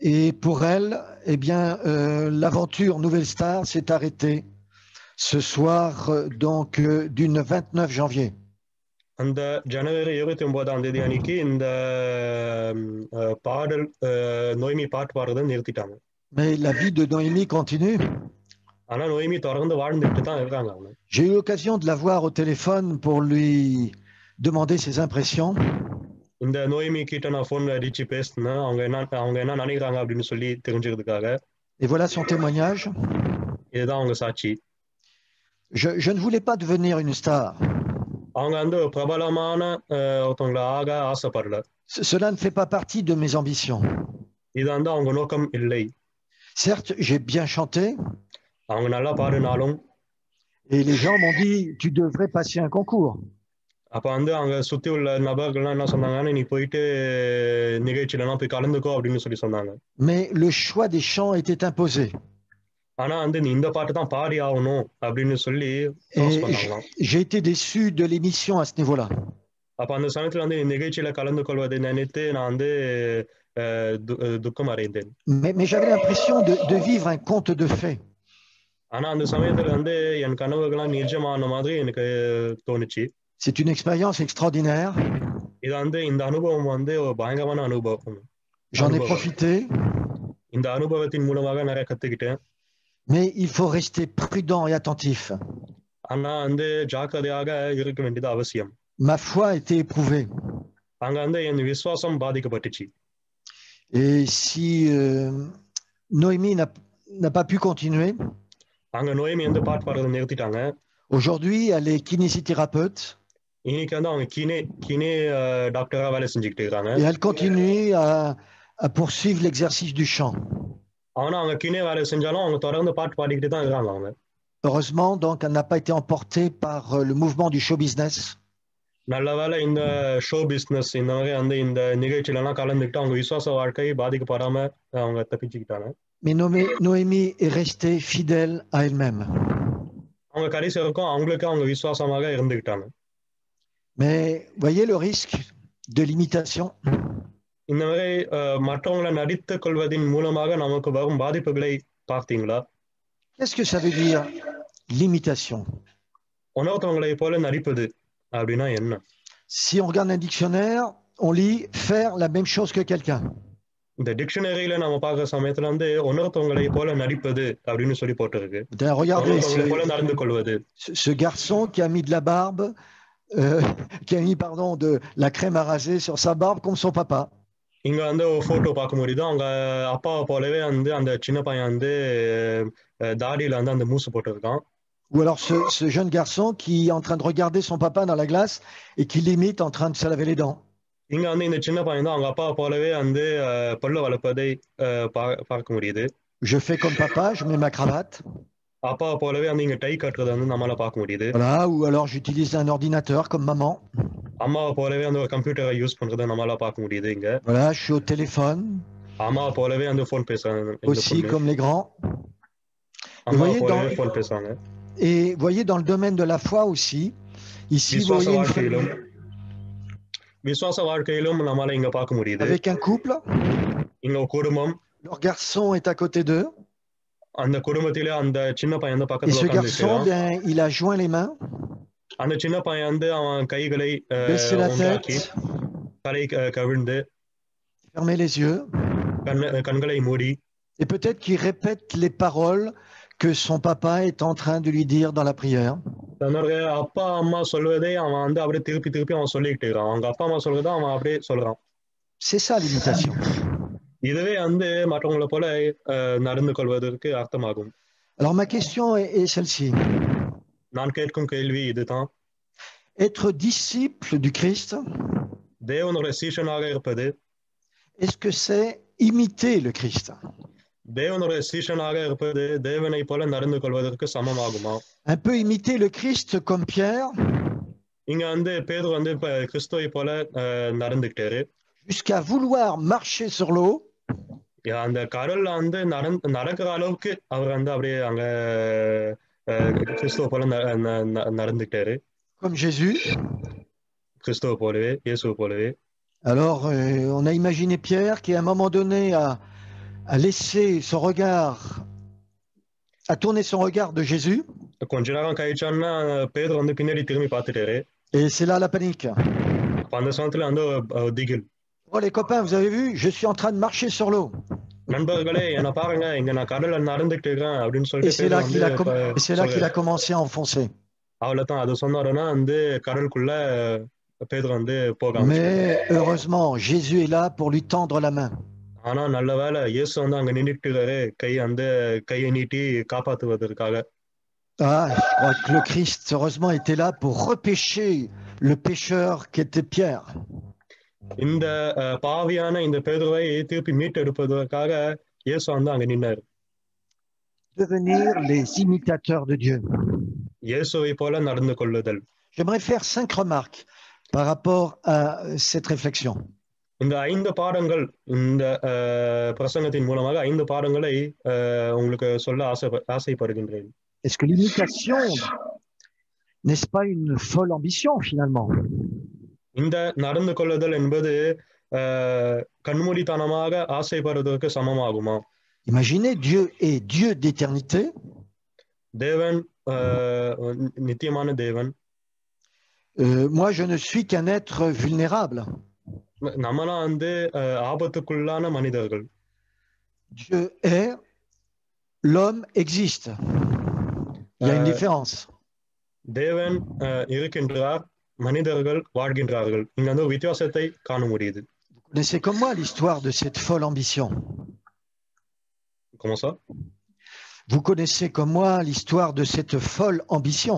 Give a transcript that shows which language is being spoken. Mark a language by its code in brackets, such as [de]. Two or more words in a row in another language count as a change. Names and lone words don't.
[fr] Et pour elle, eh bien, l'aventure Nouvelle Star s'est arrêtée ce soir, donc du 29 janvier. [ta] அந்த ஜனவரி 29ஆம் தேதி அன்னைக்கு இந்த பாடல் நோய்மி பாட்டு பாடுறதை நிறுத்திட்டாங்க. [fr] Mais la vie de Noémie continue. [ta] ஆனா நோய்மி தொடர்ந்து வாழ்ந்துட்டு தான் இருக்காங்க அவங்க. [fr] J'ai eu l'occasion de la voir au téléphone pour lui demander ses impressions. [ta] இந்த நோய்மி கிட்ட நான் ஃபோன் அடிச்சு பேசினேன், அவங்க என்ன நினைக்கிறாங்க அப்படின்னு சொல்லி தெரிஞ்சுக்கிறதுக்காக. [fr] Et voilà son témoignage. [ta] இதுதான் அவங்க சாட்சி. [fr] Je ne voulais pas devenir une star. [ta] அவங்க வந்து பிரபலமான ஒருத்தவங்களை ஆக ஆசைப்படல. [fr] Cela ne fait pas partie de mes ambitions. [ta] இது வந்து அவங்க நோக்கம் இல்லை. [fr] Certes, j'ai bien chanté. [ta] அவங்க நல்லா பாடினாலும். [fr] Et les gens m'ont dit, tu devrais passer un concours. [ta] அப்ப வந்து அங்க சுத்தி உள்ள நபர்கள்லாம் என்ன சொன்னாங்கன்னா, நீ போயிட்டு நிகழ்ச்சியிலலாம் போய் கலந்துக்கோ அப்படின்னு சொல்லி சொன்னாங்க. [fr] Mais le choix des chants était imposé. [ta] ஆனா வந்து நீ இந்த பாட்டு தான் பாடி ஆகணும் அப்படின்னு சொல்லி ஃபோர்ஸ் பண்ணாங்களாம். [fr] J'ai été déçu de l'émission à ce niveau-là. [ta] அப்ப அந்த சமயத்துல வந்து நிகழ்ச்சியில கலந்து கொள்வதை நினைத்து நான் வந்து துக்கம் அடைந்தேன். [fr] Mais j'avais l'impression de vivre un conte de fées. [ta] ஆனா அந்த சமயத்துல வந்து என் கனவுகள்லாம் நிஜமான மாதிரி எனக்கு தோணுச்சு. [fr] C'est une expérience extraordinaire. [ta] இது வந்து இந்த அனுபவம் வந்து ஒரு பயங்கரமான அனுபவம். [fr] J'en ai profité. [ta] இந்த அனுபவத்தின் மூலமாக நிறைய கத்துக்கிட்டேன். [fr] Mais il faut rester prudent et attentif. [ta] ஆனா வந்து ஜாக்கிரதையாக இருக்க வேண்டியது அவசியம். [fr] Ma foi a été éprouvée. [ta] அங்க வந்து என் விசுவாசம் பாதிக்கப்பட்டுச்சு. [fr] Et si Noémie n'a pas pu continuer, [ta] அங்க நோய்மி வந்து பாட்டு பாடுறதை நிறுத்திட்டாங்க. [fr] aujourd'hui, elle est kinésithérapeute. [ta] இன்னைக்கு வந்து அவங்க கினே டாக்டரா வேலை செஞ்சுக்கிட்டு இருக்காங்க. [fr] Et elle continue à poursuivre l'exercice du chant. [ta] ஆனா அவங்க கினே வேலை செஞ்சாலும் அவங்க தொடர்ந்து பாட்டு பாடிக்கிட்டு தான் இருக்காங்க அவங்க. [fr] Heureusement, donc, elle n'a pas été emportée par le mouvement du show business. [ta] நல்ல வேளை இந்த [en] show business [ta] இந்த மாதிரி வந்து இந்த நிகழ்ச்சியில எல்லாம் கலந்துக்கிட்டு அவங்க விசுவாச வாழ்க்கை பாதிக்கப்படாம அவங்க தப்பிச்சுக்கிட்டாங்க. [fr] Mais Noémie est restée fidèle à elle-même. [ta] அவங்க கடைசி வரைக்கும் அவங்களுக்கு அவங்க விசுவாசமாக இருந்துக்கிட்டாங்க. [fr] Mais voyez le risque de l'imitation. [ta] இந்த மாதிரி மற்றவங்களை நடித்துக் கொள்வதின் மூலமாக நமக்கு வரும் பாதிப்புகளை பார்த்தீங்களா? [fr] Qu'est-ce que ça veut dire l'imitation? [ta] உணர்த்தவங்களை போல நடிப்பது அப்படின்னா என்ன? [fr] Si on regarde un dictionnaire, on lit faire la même chose que quelqu'un. [ta] இந்த டிக்ஷனரியில நம்ம பார்க்குற சமயத்துல வந்து உணர்த்தவங்களை போல நடிப்பது அப்படின்னு சொல்லி போட்டிருக்கு. [fr] Regardez [ta] போல நடந்து கொள்வது. [fr] Ce garçon qui a mis de la barbe, qui a mis de la crème à raser sur sa barbe comme son papa. [ta] இங்க வந்து ஒரு போட்டோ பார்க்க முடியுது. அவங்க அப்பாவை போலவே வந்து அந்த சின்ன பையன் வந்து தாடியில வந்து அந்த மூசு போட்டிருக்கான். [fr] Ou alors ce jeune garçon qui est en train de regarder son papa dans la glace et qui l'imite en train de se laver les dents. [ta] இங்க வந்து இந்த சின்ன பையன் தான் அவங்க அப்பாவை போலவே வந்து பல்ல வளர்ப்பதை பார்க்க முடியுது. [fr] Je fais comme papa, je mets ma cravate. [ta] அப்பாவை போலவே வந்து இங்க டை கட்டுறதை வந்து நம்மளால பார்க்க முடியுது. [fr] Voilà, ou alors j'utilise un ordinateur comme maman. [ta] அம்மாவை போலவே அந்த ஒரு கம்ப்யூட்டரை யூஸ் பண்றதை நம்மளால பார்க்க முடியுது இங்க. [fr] Voilà, je suis au téléphone. [ta] அம்மாவை போலவே அந்த ஃபோன் பேசுறாங்க. [fr] Aussi comme les grands. [ta] அம்மாவை போலவே ஃபோன் பேசுறாங்க. [fr] Et voyez dans le domaine de la foi aussi, ici vous voyez une famille. [ta] விசுவாச வாழ்க்கையிலும் நம்மால இங்க பார்க்க முடியுது. [fr] Avec un couple. [ta] இங்க ஒரு குடும்பம். [fr] Leur garçon est à côté d'eux. [ta] அந்த குடும்பத்திலே அந்த சின்ன பையன் வந்து [fr] Et [ta] பக்கத்துல [fr] ce [ta] உட்கார்ந்திருக்கான். [fr] garçon, il a joint les mains. [ta] அந்த சின்ன பையன் வந்து அவன் கைகளை [fr] baissé la [ta] ஒன்றாக்கி [fr] tête. [ta] தலை கவிழ்ந்து [fr] Fermer les yeux. [ta] கண்களை மூடி. [fr] Et peut-être qu'il répète les paroles que son papa est en train de lui dire dans la prière. [ta] தன்னுடைய அப்பா அம்மா சொல்வதை அவன் வந்து அப்படியே திருப்பி அவன் சொல்லிக்கிட்டு இருக்கான். அவங்க அப்பா அம்மா சொல்றதை அவன் அப்படியே சொல்றான். [fr] C'est ça l'imitation. [ta] இதுவே வந்து மற்றவங்களை போல நடந்து கொள்வதற்கு அர்த்தமாகும். [fr] Alors ma question est celle-ci. [ta] நான் கேட்கும் கேள்வி இதுதான். [fr] Être disciple du Christ, [ta] தேவனுடைய சீஷனாக இருப்பது, [fr] est-ce que c'est imiter le Christ? [ta] தேவனுடைய சீஷனாக இருப்பது தேவனை போல நடந்து கொள்வதற்கு சமமாகுமா? [fr] Un peu imiter le Christ comme Pierre. [ta] இங்க வந்து பேதுரு வந்து கிறிஸ்துவை போல நடந்துக்கிட்டாரு. [fr] Jusqu'à vouloir marcher sur l'eau. [ta] அந்த கடல்ல வந்து நடக்கிற அளவுக்கு அவர் வந்து அப்படியே அங்க கிறிஸ்துவ போல நடந்துக்கிட்டாரு. [fr] Comme Jésus. [ta] கிறிஸ்துவ போலவே, இயேசுவை போலவே. [fr] Alors on a imaginé Pierre qui à un moment donné a laissé son regard, a tourné son regard de Jésus, [ta] கொஞ்ச நேரம் கழிச்சோன்னா பேதுரு வந்து பின்னாடி திரும்பி பார்த்துட்டாரு. [fr] et c'est là la panique. [ta] அப்ப அந்த சமயத்துல வந்து திகில். [fr] Oh les copains, vous avez vu, je suis en train de marcher sur l'eau. [ta] நண்பர்களே என்ன பாருங்க இங்க நான் கடல்ல நடந்துட்டு இருக்கேன் அப்படின்னு [fr] Et [ta] சொல்லிட்டு [fr] c'est [ta] பேதுரு [fr] là [ta] வந்து [fr] qu'il a commencé à enfoncer. [ta] அவ்வளவுதான் அது சொன்னாருன்னா வந்து கடலுக்குள்ள பேதுரு வந்து போக [fr] Mais heureusement, Jésus est là pour lui tendre la main. [ta] ஆனா நல்ல வேளை இயேசு வந்து அங்க நின்னுட்டு இருக்காரு கையை நீட்டி காப்பாத்துவதற்காக. [fr] Ah, je crois que le Christ, heureusement, était là pour repêcher le pécheur qui était Pierre. [ta] இந்த பாவியான இந்த பேதுருவை திருப்பி மீட்டெடுப்பதற்காக இயேசு வந்து அங்க நின்னாரு. [fr] Devenir les imitateurs de Dieu. [ta] இயேசுவை போல நடந்து கொள்ளுதல். [fr] J'aimerais faire 5 remarques par rapport à cette réflexion. [ta] இந்த 5 பாடங்கள் இந்த பிரசங்கத்தின் மூலமாக 5 பாடங்களை உங்களுக்கு சொல்ல ஆசைப்படுகின்றேன். [fr] Est-ce que l'imitation n'est-ce pas une folle ambition finalement? [ta] இந்த நடந்து கொள்ளுதல் என்பது கண்மூடித்தனமாக ஆசைப்படுவதற்கு சமமாகுமா? [fr] Imaginez, Dieu est Dieu d'éternité. [ta] தேவன் நித்தியமான தேவன். [fr] Moi, je ne suis qu'un être vulnérable. [ta] நம்மலாம் வந்து ஆபத்துக்குள்ளான மனிதர்கள். [fr] Dieu est, l'homme existe. Il y a une différence. [ta] தேவன் இருக்கின்றார், மனிதர்கள் வாழ்கின்றார்கள். இங்க வந்து ஒரு வித்தியாசத்தை காண முடியுது. [fr] Vous connaissez comme moi l'histoire de cette folle ambition. Comment ça? Vous connaissez comme moi l'histoire de cette folle ambition.